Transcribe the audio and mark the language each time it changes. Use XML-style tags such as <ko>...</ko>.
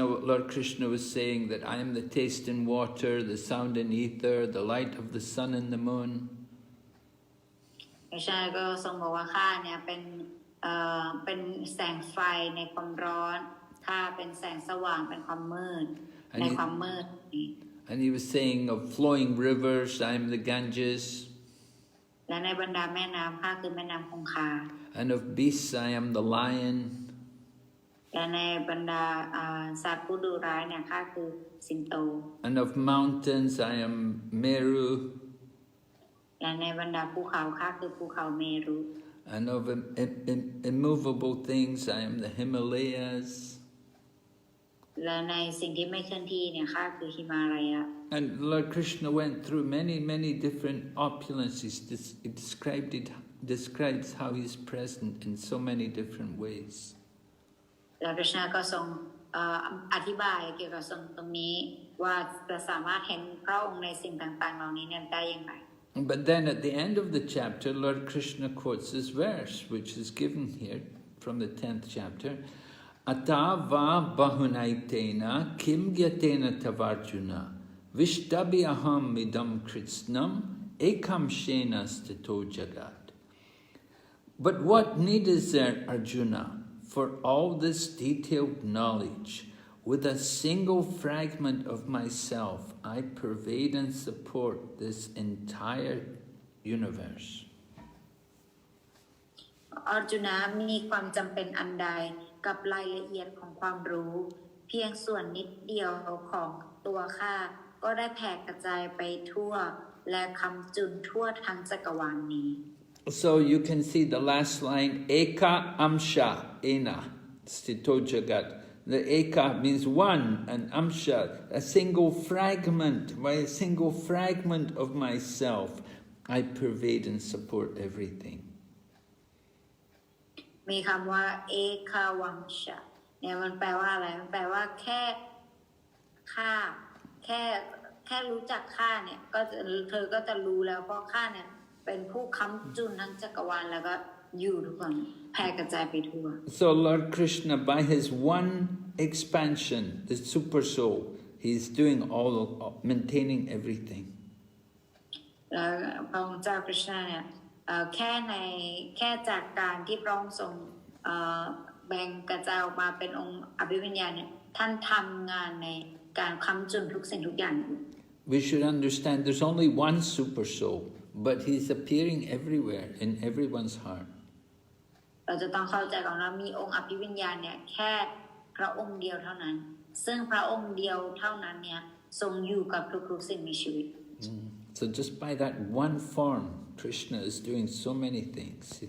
<en>Lord Krishna was saying that I am the taste in water, the sound in ether, the light of the sun and the moon.</en> <th>พระเจ้าก็ทรงบอกว่าข้าเนี่ยเป็นแสงไฟในความร้อนข้าเป็นแสงสว่างเป็นความมืดในความมืด</th> <en>And he was saying of flowing rivers, I am the Ganges. แ</en> <th>และในบรรดาแม่น้ำข้าคือแม่น้ำคงคา</th> <en>And of beasts I am the lion.</en> <th>และในบรรดาสัตว์ผู้ดุร้ายเนี่ยข้าคือสิงโต</th> <en>And of mountains I am Meru.</en> <th>และในบรรดาภูเขาข้าคือภูเขาเมรุ</th> <en>And of immovable things I am the Himalayas.</en> <th>และในสิ่งที่ไม่เคลื่อนที่เนี่ยข้าคือหิมาลัย</th> <en>And Lord Krishna went through many different opulences. He describes how he's present in so many different ways.</en> <th>แล้วพระคริสต์ก็ทรงอธิบายเกี่ยวกับตรงนี้ว่าจะสามารถเห็นพระองค์ในสิ่งต่างๆเหล่านี้เนี่ยได้อย่างไร</th> <en>But then at the end of the chapter, Lord Krishna quotes this verse, which is given here from the 10th chapter.</en> <sa>Atava bahunaitena kim gyatena tavarjuna vishtabhyaham idam kritsnam ekam shena stito jagat.</sa> <en>But what need is there, Arjuna, for all this detailed knowledge? With a single fragment of myself, I pervade and support this entire universe.</en> <th>อร์จุนะมีความจำเป็นอันใดกับรายละเอียดของความรู้เพียงส่วนนิดเดียวของตัวข้าก็ได้แผ่กระจายไปทั่วและคำจุนทั่วทั้งจักรวาลนี้</th> <en>So you can see the last line,</en> <sa>Eka Amsha Ena Stito Jagat.</sa> <en>The Eka means one, and Amsha, a single fragment. By a single fragment of myself, I pervade and support everything.</en> <th>มีคำว่าเอคาวังชะเนี่ยมันแปลว่าอะไรมันแปลว่าแค่ข้าแค่รู้จักข้าเนี่ยก็เธอก็จะรู้แล้วเพราะข้าเนี่ยเป็นผู้ค้ำจุนทั้งจักรวาลแล้วก็อยู่ทุกคนแผ่กระจายไปทั่ว</th> <en>So Lord Krishna, by his one expansion, the super soul, he's doing all of maintaining everything.</en> <th>แล้วพระองค์เจ้าคริชนาเนี่ยแค่จากการที่พระองค์ทรงแบ่งกระจายออกมาเป็นองค์อภิวิญญาณเนี่ยท่านทำงานในการค้ำจุนทุกสิ่งทุกอย่างอยู่</th> <en>We should understand there's only one super soul, but he's appearing everywhere in everyone's heart.</en> <th>เราจะต้องเข้าใจก่อนว่ามีองค์อภิวิญญาณเนี่ยแค่พระองค์เดียวเท่านั้นซึ่งพระองค์เดียวเท่านั้นเนี่ยทรงอยู่กับทุกๆสิ่งมีชีวิต</th> <en>So just by that one form, Krishna is doing so many things.</en>